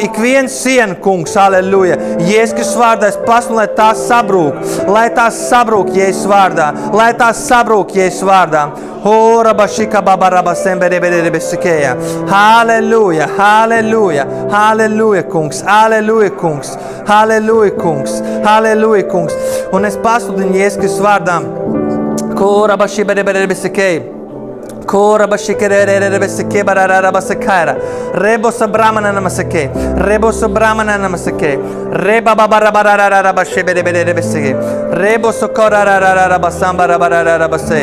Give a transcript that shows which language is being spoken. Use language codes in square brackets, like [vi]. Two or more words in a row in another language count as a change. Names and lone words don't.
[lv] Ik viens sien, kungs, halleluja. Jēzus Kristus vārdā es pasludinu, lai tās sabrūk, Jēzus vārdā. Ora bashika babaraba sembereberebesikeya. Halleluja, kungs. Halleluja, kungs. Un es pasludinu Jēzus Kristus vārdā. Ora bashibereberebesikeya. Kora bashikererebesike bararabasakaira. Rebosa brahmana namasake. Reba babarabararabasheberebesike. Reboso korararabasambarabarabase.